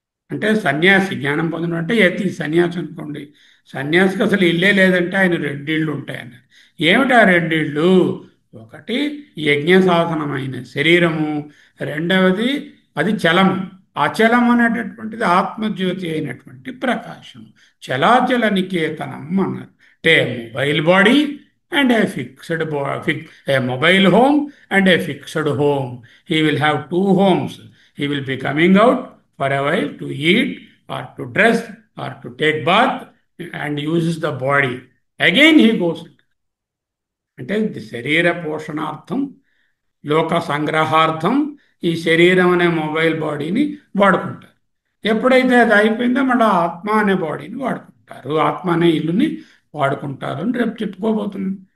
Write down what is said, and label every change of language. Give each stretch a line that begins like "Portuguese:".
Telugu: అంటే సన్యాసి జ్ఞానం పొందిన అంటే యతి సన్యాసి అనుకోండి. సన్యాసికి అసలు ఇల్లే లేదంటే ఆయన 2 ఇళ్ళు ఉంటాయన్నారు. ఏమిటి ఆ 2 ఇళ్ళు? ఒకటి యజ్ఞ సాధనమైన శరీరము, రెండవది అది చలము. అచలం అనేటటువంటిది ఆత్మజ్యోతి అయినటువంటి ప్రకాశం. చలాచల నికేతనం అన్నారు.
English: అంటే mobile body and a mobile home and a fixed home. He will have 2 homes. He will be coming out for a while to eat or to dress or to take bath and uses the body. Again he goes.
Telugu: అంటే శరీర పోషణార్థం, లోక సంగ్రహార్థం ఈ శరీరం అనే mobile బాడీని వాడుకుంటారు. ఎప్పుడైతే అది అయిపోయిందో మళ్ళీ ఆత్మ అనే బాడీని వాడుకుంటారు, ఆత్మ అనే ఇల్లుని వాడుకుంటారు అని రేపు చెప్పుకోబోతున్నాం.